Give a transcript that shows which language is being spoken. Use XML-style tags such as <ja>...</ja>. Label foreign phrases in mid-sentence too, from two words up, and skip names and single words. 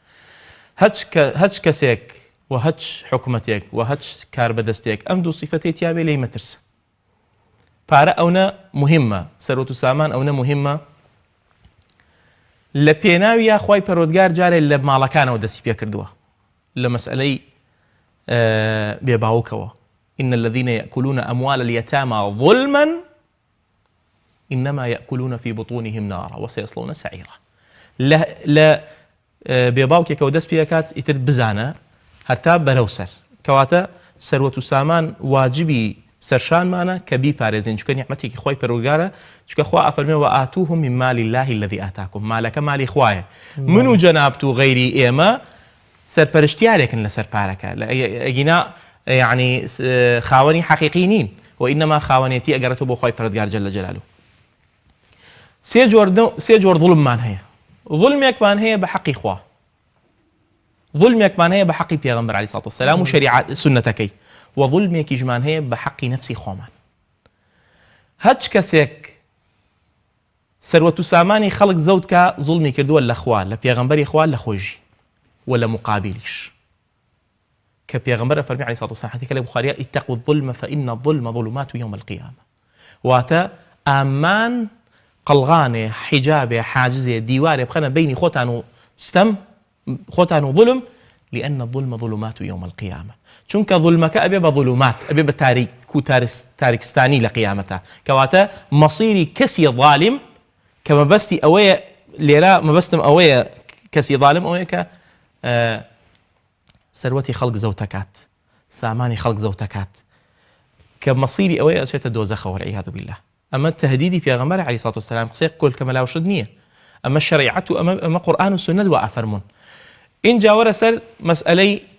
<ckb>هەچ کەسێک و هەچ حکومەتێک و هەچ کاربەدەستێک ئەم دوو سیفەتەی تیاوێ لێی مەترسە. پارە ئەوە مهمە، سەرۆت و سامان ئەوە مهمە. لە پێناویە خوای پەروەردگار جارێ لە ماڵەکانەوە دەستی پێ کردووە لە مەسئلەی بێباوکەوە.</ckb> <ar>إن الذين يأكلون أموال اليتامى ظلما إنما يأكلون في بطونهم نارا وسيصلون سعيرا.</ar> <ckb>لا بێباوکێکەوە دەست پێکات ئیتر بزانە هەتا بەرەوسەر کەواتە سەروەت و سامان واجبی سەرشانمانە کە بیپارێزین چونکە نیعمەتێکی خۆی پەروەردگارە. چونکە خوا ئەفەرمێ</ckb> <ar>وآتوهم من مال الله الذي آتاكم.</ar> <ckb>مالەکە مالی خوایە. من و جەنابت و غەیری ئێمە سەرپەرشتیارێکن لەسەر پارەکە. ئەگینا یعنی خاوەنی حەقیقی نین وئینەما خاوەنێتی ئەگەڕێتەوە بۆ خوای پەروەردگار</ckb> <ar>جەل جەلالوه.</ar> <ckb>سێ جۆر ظڵممان هەیە. ظڵمێکمان هەیە بە حەقی خوا، ظڵمێکمان هەیە بە حەقی پێغەمبەر</ckb> <ar>عەلەیهی سەڵاتو وەسەلام</ar> <ckb>و شەریعەت سونەتەکەی، و ظڵمێکیشمان هەیە بە حەقی نەفسی خۆمان. هەچ کەسێک سەروەت و سامانی خەڵک زەوت کە ظڵمی کردووە لە خوا، لە پێغەمبەری خوا، لە خۆشی و لە مقابلیش. کە پێغەمبەر فەرمی</ckb> <ar>عەلەیهی سەڵاتو وەسەلام</ar> <ckb>حەدیثێک لە بوخاریە</ckb> <ar>اتقوا الظلم فإن الظلم ظلمات يوم القيامة</ar> <ckb>واتە ئامان قەڵغانێ حیجابێ حاجزێ دیوارێ بخەنە بینی خۆتان و ستەم خۆتان و</ckb> <ar>ظلم لأن الظلم ظلمات يوم القيامة</ar> <ckb>چونکە ظلمەکە ئەبێ بە ظلمات ئەبێ بە تاریک و تاریکستانی لە قیامەتە کەواتە مەسیری کەسی ظالم کە مەبەستی ئەوەیە لێرە مەبەستم ئەوەیە کەسی ظالم ئەوەیە کە سەروەتی خەڵک زەوتەکات سامانی خەڵک زەوتەکات کە مەسیری ئەوەیە ئەچێتە دۆزەخەوە</ckb> <ar>والعیاذ بالله</ar> <ckb>ئەمە تهدیدی پێغەمبەر</ckb> <ar>عەلەیهی سەڵاتو وەسەلام</ar> <ckb>قسەی کۆلکە مەلاوشت نییە ئەمە شەریعەت و ئەمە قورئان و سونەت وا ئەفەرمون اینجا وەرە سەر مەسئلەی</ckb>